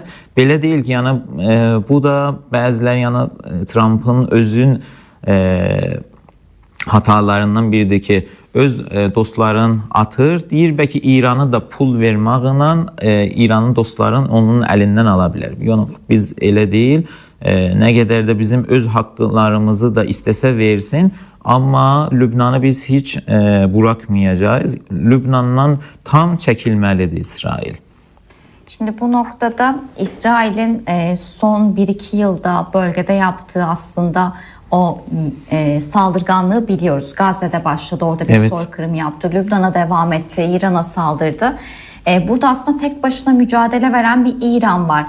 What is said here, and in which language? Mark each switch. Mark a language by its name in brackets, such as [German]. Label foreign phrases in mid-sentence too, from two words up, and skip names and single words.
[Azerbaijani] Belə deyil ki, yəni bu da bəziləri yəni Trump'ın özün hatalarından biridir ki, öz dostların atır, deyir bəlkə İranı da pul verməklə İranın dostların onun əlindən ala bilər. Yox, biz elə deyil. Nə qədər də bizim öz haqqlarımızı da istəsə versin, amma Lübnanı biz heç buraxmayacağız. Lübnandan tam çəkilməlidir İsrail. [Turkish] Şimdi bu noktada İsrail'in son 1-2 yılda bölgede yaptığı aslında o saldırganlığı biliyoruz. Gazze'de başladı, orada bir Evet. soykırım yaptı. Lübnan'a devam etti, İran'a saldırdı. Burada aslında tek başına mücadele veren bir İran var.